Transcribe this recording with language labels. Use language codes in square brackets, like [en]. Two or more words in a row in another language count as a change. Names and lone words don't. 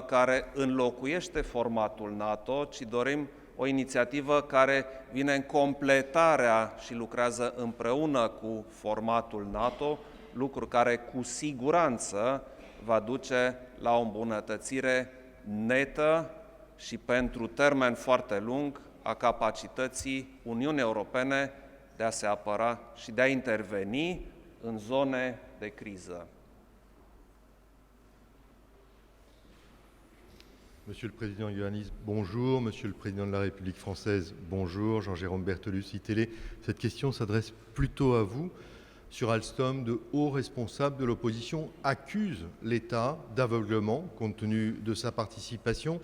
[ro] care înlocuiește formatul NATO, ci dorim o inițiativă care vine în completarea și lucrează împreună cu formatul NATO, lucru care cu siguranță va duce la o îmbunătățire netă și pentru termen foarte lung a capacității Uniunii Europene de a se apăra și de a interveni în zone de criză. [fr] Monsieur le Président Iohannis, bonjour. Monsieur le Président de la République française, bonjour. Jean-Jérôme Bertolus, ITélé. Cette question s'adresse plutôt à vous. Sur Alstom, de hauts responsables de l'opposition accusent l'État d'aveuglement compte tenu de sa participation.